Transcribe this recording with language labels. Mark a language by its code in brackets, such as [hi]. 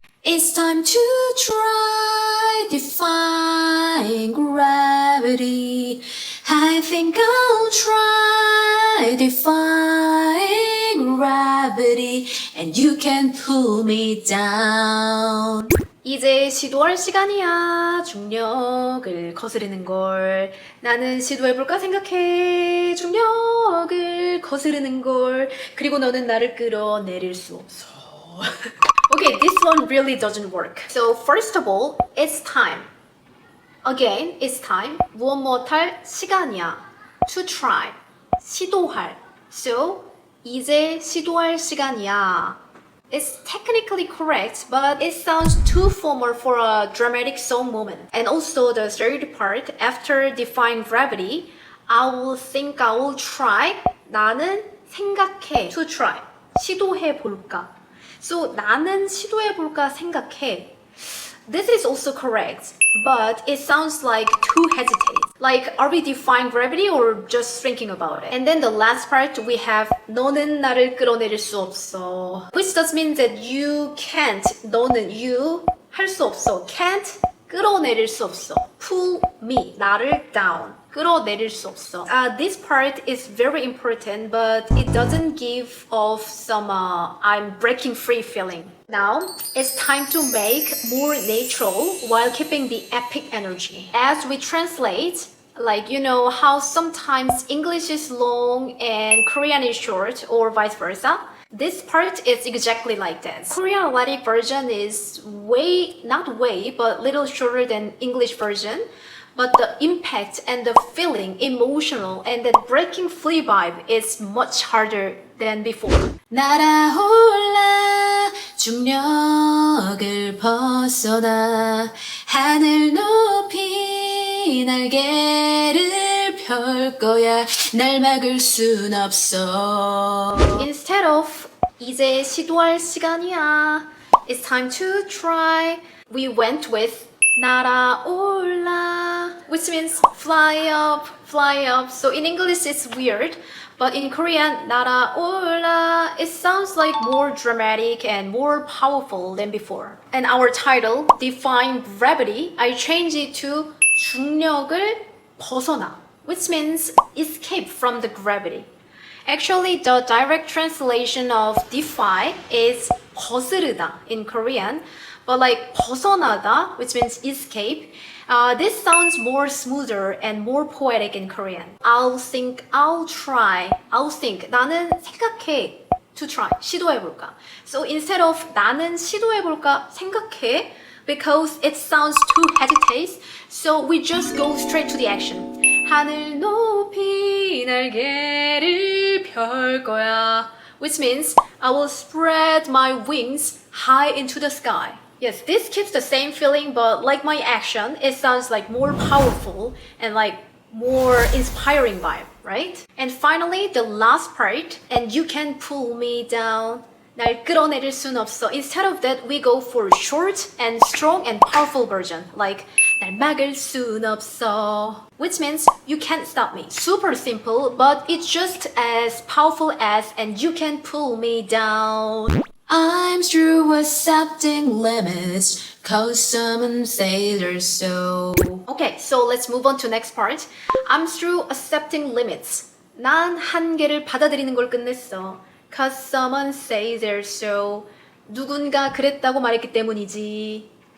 [en] It's time to try defying gravity. I think I'll try defying gravity and you can pull me down. [ko] 이제 시도할 시간이야. 중력을 거스르는 걸. 나는 시도해볼까 생각해. 중력을 거스르는 걸. 그리고 너는 나를 끌어내릴 수 없어. [en] Okay, this one really doesn't work. So first of all, it's time. Again, it's time. [ko] 무엇 할 시간이야. [en] To try. [ko] 시도할. So 이제 시도할 시간이야. [en] It's technically correct, but it sounds too formal for a dramatic song moment. And also the third part, after defying gravity, I will try. [ko] 나는 생각해. [en] To try. [ko] 시도해 볼까. So 나는 시도해 볼까 생각해. [en] This is also correct, but it sounds like too hesitate. Like, are we defying gravity or just thinking about it? And then the last part, we have [ko] 너는 나를 끌어내릴 수 없어. [en] Which does mean that you can't, 너는 you [ko] 할 수 없어. Can't 끌어내릴 수 없어. [en] Pull me, 나를 down. [ko] 끌어내릴 수 없어. [en] This part is very important, but it doesn't give off some I'm breaking free feeling. Now, it's time to make more natural while keeping the epic energy. As we translate, like, you know how sometimes English is long and Korean is short, or vice versa? This part is exactly like that. Korean lyric version is but little shorter than English version. But the impact and the feeling, emotional, and that breaking free vibe is much harder than before. [ko] 날아올라 중력을 벗어나 하늘 높이 날개를 펼 거야 날 막을 순 없어. [en] Instead of [ko] 이제 시도할 시간이야, [en] it's time to try, we went with [ko] 날아올라, [en] which means fly up, fly up. So in English it's weird, but in Korean, [ko] 날아올라, [en] it sounds like more dramatic and more powerful than before. And our title, Defying Gravity, I changed it to [ko] 중력을 벗어나, [en] which means escape from the gravity. Actually, the direct translation of defy is [ko] 거스르다 [en] in Korean, but like [ko] 벗어나다, [en] which means escape. This sounds more smoother and more poetic in Korean. I'll think, I'll try, I'll think. [ko] 나는 생각해. [en] To try. [ko] 시도해볼까. [en] So instead of [ko] 나는 시도해볼까 생각해, [en] because it sounds too hesitate, so we just go straight to the action. [ko] 하늘 높이 날개를 펼 거야. [en] Which means I will spread my wings high into the sky. Yes, this keeps the same feeling, but like my action, it sounds like more powerful and like more inspiring vibe, right? And finally, the last part, and you can pull me down. [ko] 날 끌어내릴 순 없어. [en] Instead of that, we go for short and strong and powerful version, like [ko] 날 막을 순 없어, [en] which means you can't stop me. Super simple, but it's just as powerful as and you can pull me down. I'm through accepting limits, cause someone say they're so. Okay, so let's move on to next part. I'm through accepting limits. [ko] 난 한계를 받아들이는 걸 끝냈어. [en] Cause someone say they're so. [ko] 누군가 그랬다고 말했기 때문이지.